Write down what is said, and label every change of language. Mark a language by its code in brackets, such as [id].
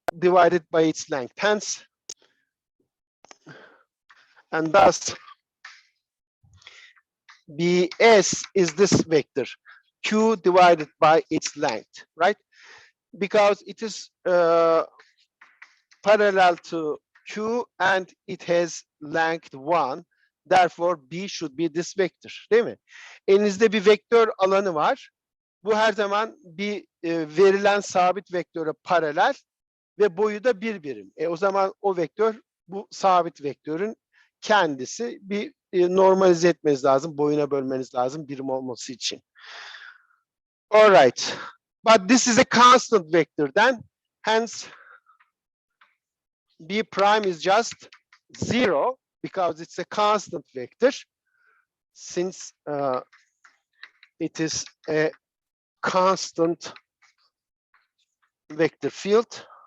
[en] Divided by its length. Hence, and thus BS is this vector Q divided by its length, right? Because it is parallel to Q and it has length 1. Therefore, B should be this vector, [tr] değil mi? Elinizde bir vektör alanı var. Bu her zaman bir verilen sabit vektöre paralel ve boyu da bir birim. O zaman o vektör bu sabit vektörün kendisi. Bir normalize etmeniz lazım, boyuna bölmeniz lazım birim olması için. Alright. [en] But this is a constant vector then, hence B prime is just 0 because it's a constant vector since it is a constant vector field.